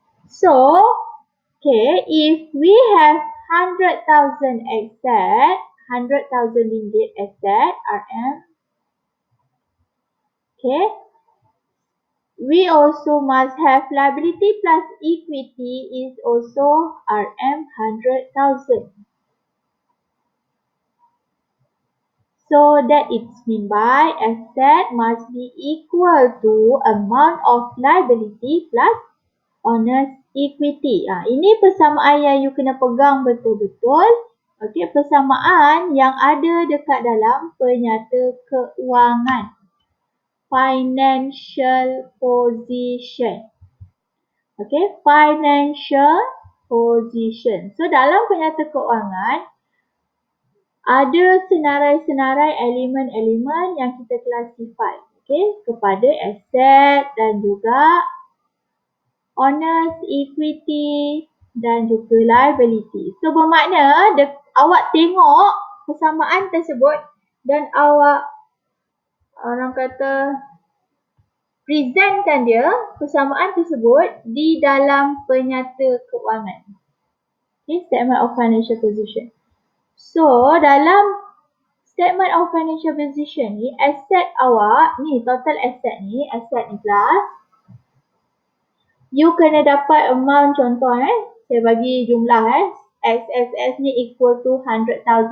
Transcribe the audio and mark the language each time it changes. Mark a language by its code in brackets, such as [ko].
[en] So, okay, if we have 100,000 asset, 100,000 ringgit asset, RM, okay, we also must have liability plus equity is also RM 100,000. So that it's mean by asset must be equal to amount of liability plus owner's equity. [ms] Ini persamaan yang you kena pegang betul-betul. Okey, persamaan yang ada dekat dalam penyata keuangan. [en] Financial position. Okay, financial position. [ms] So dalam penyata keuangan, ada senarai-senarai elemen-elemen yang kita classify, okay, kepada aset dan juga owner's equity dan juga liability. So bermakna awak tengok persamaan tersebut dan awak, orang kata, presentkan dia persamaan tersebut di dalam penyata keuangan. [en] Okay, statement of financial position. [ms] So, dalam statement of financial position ni, aset awak, ni total asset ni plus, you kena dapat amount contoh saya bagi jumlah XSS ni equal to 100,000.